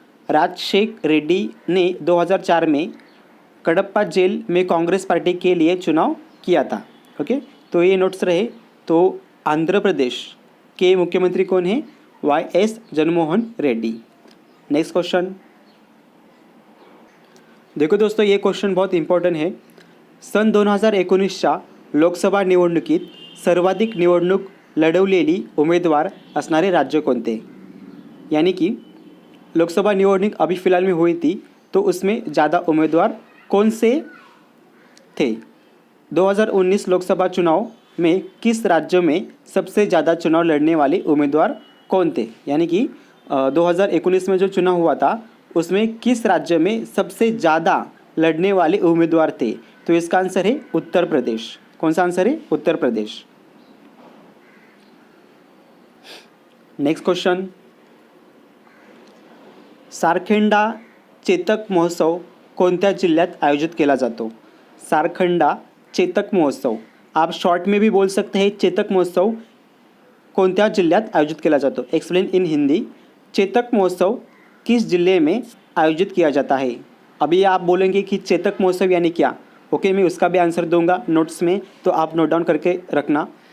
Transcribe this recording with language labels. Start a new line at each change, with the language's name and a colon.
Hindi: राजशेखर रेड्डी ने 2004 में कडप्पा जेल में कांग्रेस पार्टी के लिए चुनाव किया था। ओके, तो ये नोट्स रहे। तो आंध्र प्रदेश के मुख्यमंत्री कौन है? YS Jaganmohan Reddy. Next question. देखो दोस्तों, ये क्वेश्चन बहुत इंपॉर्टंट है।
Marathi: सन 2019च्या लोकसभा निवडणुकीत सर्वाधिक निवडणूक लढवलेली उमेदवार असणारे राज्य कोणते?
Hindi: यानी कि लोकसभा निवडणूक अभी फ़िलहाल में हुई थी, तो उसमें ज़्यादा उम्मीदवार कौन से थे? 2019 लोकसभा चुनाव में किस राज्य में सबसे ज़्यादा चुनाव लड़ने वाले उम्मीदवार कौन थे? यानी कि 2019 में जो चुनाव हुआ था उसमें किस राज्य में सबसे ज़्यादा लड़ने वाले उम्मीदवार थे? तो इसका आंसर है उत्तर प्रदेश। कौन सा आंसर है? उत्तर प्रदेश।
English: Next question. Sarangkheda Chetak महोत्सव
Marathi: कोणत्या जिल्ह्यात आयोजित केला जातो?
Hindi: सारखंडा चेतक महोत्सव, आप शॉर्ट में भी बोल सकते हैं चेतक महोत्सव
Marathi: कोणत्या जिल्ह्यात
Hindi: आयोजित किया जाता है? एक्सप्लेन इन हिंदी, चेतक महोत्सव किस जिले में आयोजित किया जाता है? अभी आप बोलेंगे कि चेतक महोत्सव यानी क्या? ओके, मैं उसका भी आंसर दूंगा नोट्स में, तो आप नोट डाउन करके रखना।